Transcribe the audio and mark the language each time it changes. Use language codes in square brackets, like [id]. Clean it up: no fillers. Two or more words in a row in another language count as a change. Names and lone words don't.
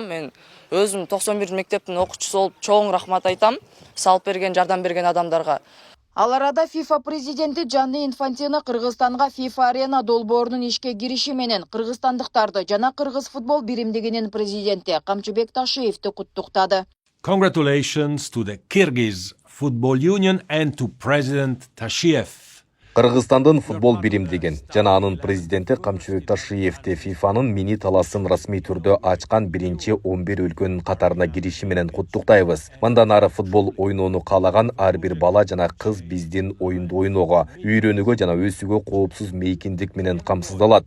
[ky] Мен өзүм 91 мектептин окуучусу болуп чоң рахмат айтам салып берген, жардам берген адамдарга. Ал арада FIFA президенти Джанни Инфантино Кыргызстанга FIFA Arena долбоорунун ишке кириши менен кыргызстандыктарды жана Кыргыз футбол биримдигинин президенти Камчыбек Ташиевди куттуктады. [en] Congratulations to the Kyrgyz Football Union and to President Tashiev. [ky] Кыргызстандын футбол биримдигин жана анын президенти Камчыбек Ташиевди ФИФАнын мини таласын расмий түрдө ачкан биринчи 11 өлкөнүн катарына кириши менен куттуктайбыз. Мындан ары футбол ойноону каалаган ар бир бала жана кыз биздин оюнду ойноого, үйрөнүүгө жана өсүүгө коопсуз мейкиндик менен камсыздалат.